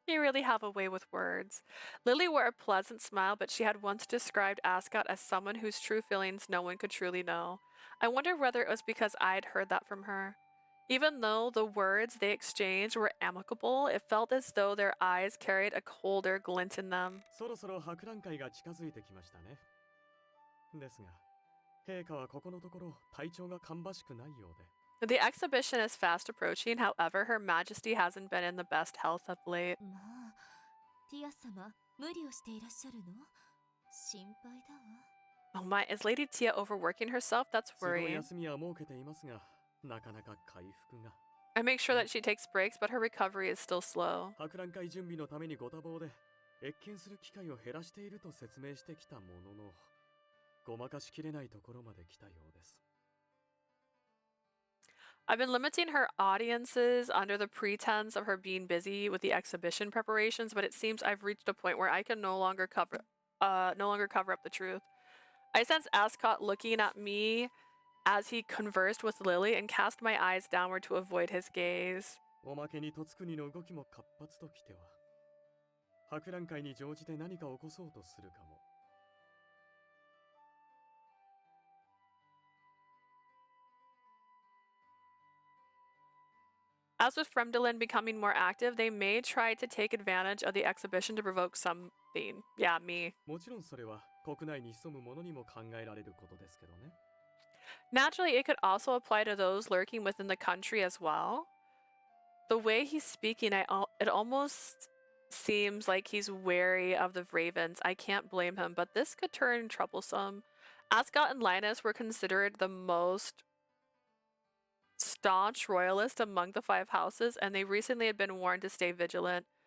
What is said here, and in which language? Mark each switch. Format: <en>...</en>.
<en>You really have a way with words. Lily wore a pleasant smile, but she had once described Ascot as someone whose true feelings no one could truly know. I wonder whether it was because I'd heard that from her. Even though the words they exchanged were amicable, it felt as though their eyes carried a colder glint in them.</en> <ja>そろそろ博覧会が近づいてきましたね。ですが、陛下はここのところ体調が芳しくないようで。</ja> <en>The exhibition is fast approaching, however, Her Majesty hasn't been in the best health of late.</en> <ja>まあ、ティア様、無理をしていらっしゃるの？心配だわ。</ja> <en>Oh my, is Lady Tia overworking herself? That's 都度 worrying.</en> <ja>休みは設けていますが、なかなか回復が。</ja> <en>I make sure that she takes breaks, but her recovery is still slow.</en> <ja>博覧会準備のためにご多忙で、謁見する機会を減らしていると説明してきたものの、ごまかしきれないところまで来たようです。</ja> <en>I've been limiting her audiences under the pretense of her being busy with the exhibition preparations, but it seems I've reached a point where I can no longer cover up the truth. I sensed Ascot looking at me as he conversed with Lily and cast my eyes downward to avoid his gaze.</en> <ja>おまけに戸国の動きも活発ときては、博覧会に乗じて何か起こそうとするかも。</ja> <en>As with Fremdelin becoming more active, they may try to take advantage of the exhibition to provoke something. Yeah, me.</en> <ja>もちろんそれは国内に潜む者にも考えられることですけどね。</ja> <en>Naturally, it could also apply to those lurking within the country as well. The way he's speaking, it almost seems like he's wary of the Ravens. I can't blame him, but this could turn troublesome. Ascot and Linus were considered the most staunch royalist among the Five Houses, and they recently had been warned to stay vigilant.</en>